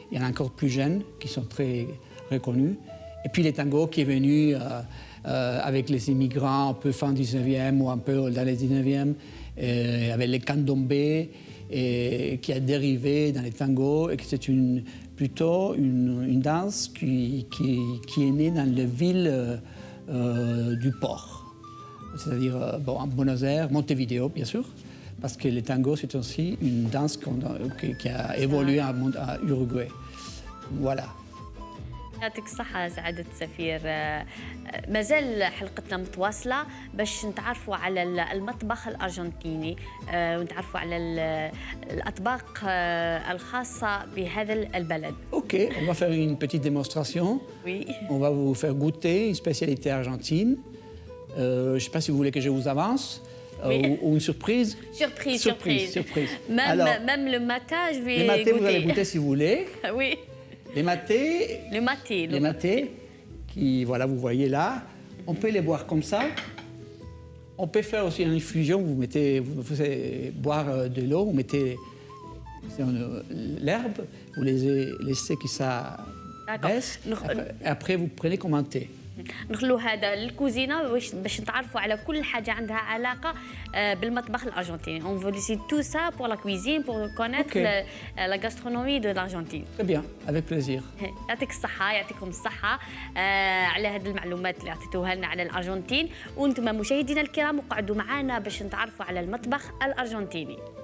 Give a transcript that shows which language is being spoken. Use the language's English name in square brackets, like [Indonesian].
[French] Il y en a encore plus jeunes qui sont très reconnus. Et puis les tangos qui est venu avec les immigrants un peu fin 19e ou un peu dans les 19e, avec les candombés, qui a dérivé dans les tangos et que c'est plutôt une danse qui est née dans les villes du port. C'est-à-dire en Buenos Aires, Montevideo, bien sûr, parce que les tangos, c'est aussi une danse qui a évolué à Uruguay. Voilà. [Arabic] يعطيك الصحة سعادة السفير. مازال حلقتنا متواصلة باش نتعرفوا على المطبخ الأرجنتيني ونتعرفوا على الأطباق الخاصة بهذا البلد. [French] Ok, on va faire une petite démonstration. Oui. On va vous faire goûter une spécialité argentine. Je ne sais pas si vous voulez que je vous avance. Oui. Ou une surprise. Surprise. Même le matin, je vais goûter. Le matin, vous allez goûter si vous voulez. Oui. Les matés, qui, voilà, vous voyez là, on peut les boire comme ça. On peut faire aussi une infusion, vous faites boire de l'eau, vous mettez l'herbe, vous laissez que ça baisse. Après, vous prenez comme un thé. [Arabic] نخلو هذا للكوزينه باش نتعرفوا على كل حاجه عندها علاقه بالمطبخ الارجنتيني. [French] On veut laisser tout ça pour la cuisine pour connaître la gastronomie de l'Argentine. Très bien, avec plaisir. [Arabic] يعطيك الصحة، يعطيكم الصحة على هذه المعلومات اللي عطيتوها لنا على الأرجنتين. وأنتم مشاهدينا الكرام اقعدوا معنا باش نتعرفوا على المطبخ الأرجنتيني.